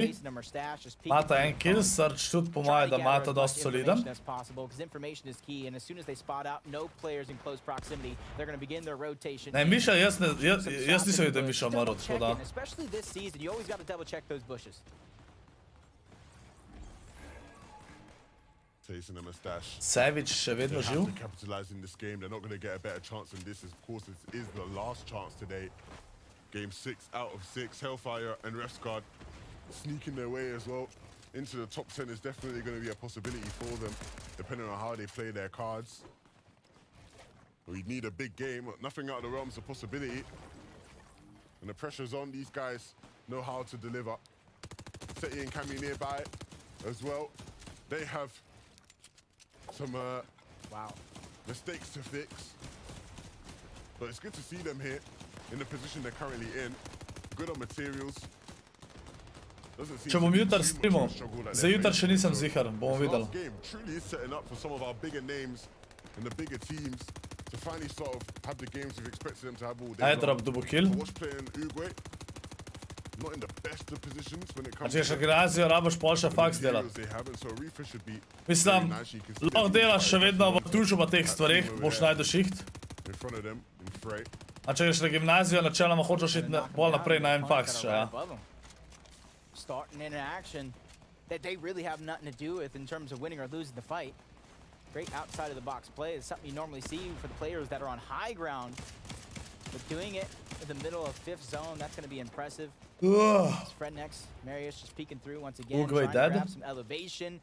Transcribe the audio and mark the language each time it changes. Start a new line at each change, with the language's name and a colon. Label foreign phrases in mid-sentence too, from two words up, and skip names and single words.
Slovenian: Mata en kill, Surge tudi po moje, da mata dosti soliden. Ne, Miša, jaz nisem videl, da je Miša umrl, tako da.
English: Tayson and Mustache.
Slovenian: Savage še vedno
English: They
Slovenian: živ.
English: have to capitalize in this game. They're not going to get a better chance than this. Of course, this is the last chance today. Game 6 out of 6. Hellfire and Refsguard sneaking their way as well into the top 10 is definitely going to be a possibility for them, depending on how they play their cards. We need a big game. Nothing out of the realms of possibility. And the pressure's on. These guys know how to deliver. Seti and Cammy nearby as well. They have some mistakes to fix, but it's good to see them here in the position they're currently in. Good on materials.
Slovenian: Če bom jutar streamal, za jutar še nisem zihar, bomo videli.
English: Last game truly is setting up for some of our bigger names and the bigger teams to finally sort of have the games we've expected them to have all day long. Airdrop double kill. Watch playing Uruguay, not in the best of positions when it
Slovenian: A
English: comes
Slovenian: če še grazijo, rabaš pol še faks delati.
English: they haven't, so Reefer should be
Slovenian: Mislim,
English: very nice. You can see
Slovenian: lahko delaš še vedno v tužu pa teh stvareh, boš najdel šiht.
English: in front of them in fray.
Slovenian: A če greš na gimnazijo, načeloma hočeš iti bolj naprej na en faks še, ja.
English: Starting in an action that they really have nothing to do with in terms of winning or losing the fight. Great outside of the box play is something you normally see for the players that are on high ground. But doing it in the middle of 5th zone, that's going to be impressive. It's Frednex, Marius just peeking through once again, trying to grab some elevation.